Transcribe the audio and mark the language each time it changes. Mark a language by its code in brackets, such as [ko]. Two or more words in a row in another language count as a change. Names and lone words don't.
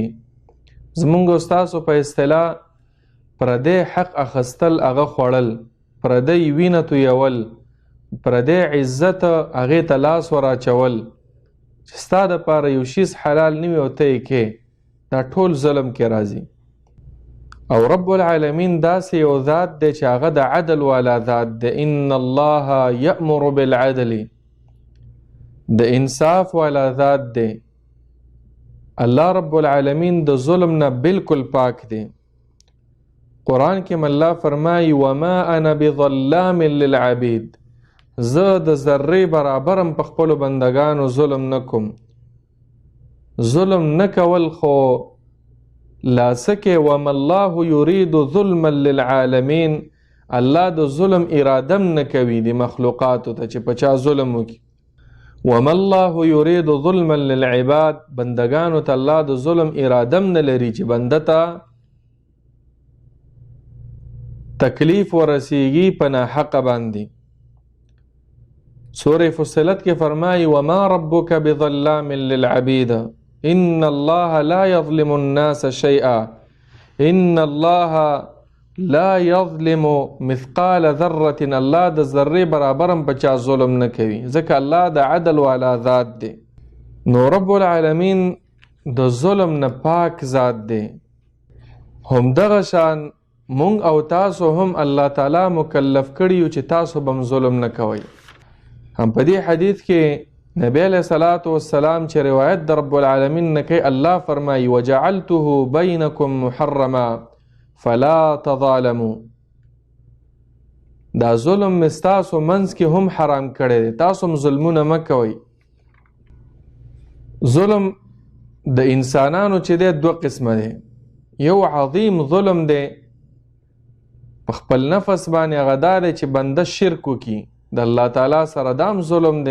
[ps] زمونږ ستاسو په اصطلاح پردی حق اخیستل، هغه خوړل، پردی وینه تویول، پردی عزت هغې ته لاس وراچول، چې ستا دپاره یو شیز حلال نه وي او ته یې کې، دا ټول ظلم کې راځي. او رب العالمین داسې یو ذات دی چې هغه د عدل والا ذات دی. [ar] ان الله یأمر بالعدل، [ps] د انصاف والا ذات دی. الله رب العالمین د ظلم نه بالکل پاک دی. قرآن کې الله فرمایي: [ar] وما انا بظلام للعبید، [ps] زه د ذرې برابرم په خپلو بندگانو ظلم نه کوم. ظلم نه کول خو لاسکه [ar] وما الله یرید ظلما للعالمین، [ps] الله د ظلم ارادم نه کوي د مخلوقاتو ته چې په چا ظلم وکړي. [ar] وما الله یرید ظلما للعباد، [ps] بندگانو ته الله د ظلم ارادم نه لري چې بنده ته تکلیف ورسیږي په ناحقه باندې. سورہ فصلت کې فرمایي: [ar] وما ربک بظلام للعبید ان الله لا يظلم الناس شيئا ان الله لا يظلم مثقال ذره. [ps] الله د ذرې برابرم په چا ظلم نه کوي، ځکه الله د عدل والا ذات دی. نو رب العالمین د ظلم نه پاک ذات دی. همدغه شان مونږ او تاسو هم الله تعالی مکلف کړي چې تاسو بم ظلم نه کوئ. هم په دې حدیث کې نبی [ar] علیہ الصلوۃ والسلام [ps] چې روایت د رب العالمین نه کوي، الله فرمایي: [ar] وجعلته بینکم محرما فلا تظالموا. [ps] دا ظلم مستاسو منځ کې هم حرام کړی دی، تاسو هم ظلمونه مه کوئ. ظلم د انسانانو چې دی دوه قسمه دی. یو عظیم ظلم دی په خپل نفس باندې، هغه دا دی چې بنده شرک وکړي د الله تعالی سره، دام ظلم دی.